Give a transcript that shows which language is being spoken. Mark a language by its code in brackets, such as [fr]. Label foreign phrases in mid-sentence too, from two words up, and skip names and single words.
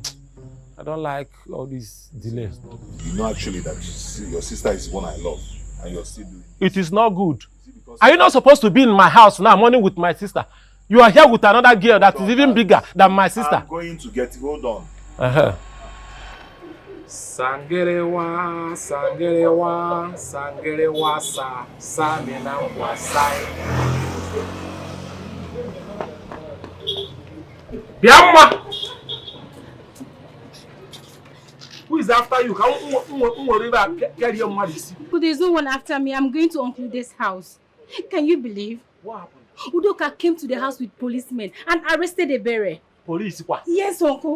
[en] I don't like all these delays. You know actually that your sister is one I love and you're still doing it. It is not good. Are you not supposed to be in my house now, morning with my sister? You are here with another girl that is even bigger than my sister. I'm going to get it. Hold on. Sangerewa, sangerewa, sangerewa sa, samina wasai. Biamma! Who is after you? But there's no one after me. I'm going to Uncle Ude's house. Can you believe? What happened? Udoka came to the house with policemen and arrested Ebere. Police? What? Yes, Uncle.